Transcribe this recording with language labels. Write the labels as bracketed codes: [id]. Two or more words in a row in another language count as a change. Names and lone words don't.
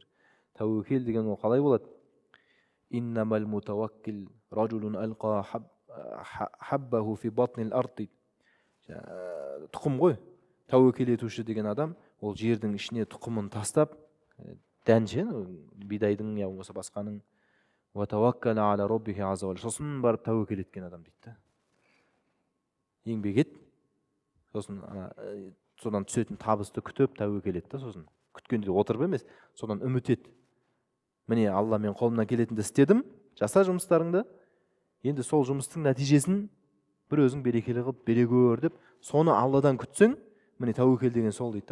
[kk] Тәуекел деген ол қалай болады? [ar] إنما المتوكل رجل ألقى حبه في بطن الأرض. [kk] Тұқым ғой. Тәуекел етуші деген адам, ол жердің ішіне тұқымын тастап, дәнше, бидайдың я болмаса басқаның, [ar] وتوكل على ربه عز وجل, [kk] сосын барып тәуекел еткен адам дейді. Еңбек ет, сосын содан түсетін табысты күтіп тәуекел ет, сосын күткенде отырып емес, содан үміт ет. Міне Алла мен қолымнан келетінді істедім, жаса жұмыстарыңды, енді сол жұмыстың нәтижесін бір өзің берекелі қылып бере көр деп, соны Алладан күтсең, міне тәуекел деген сол дейді.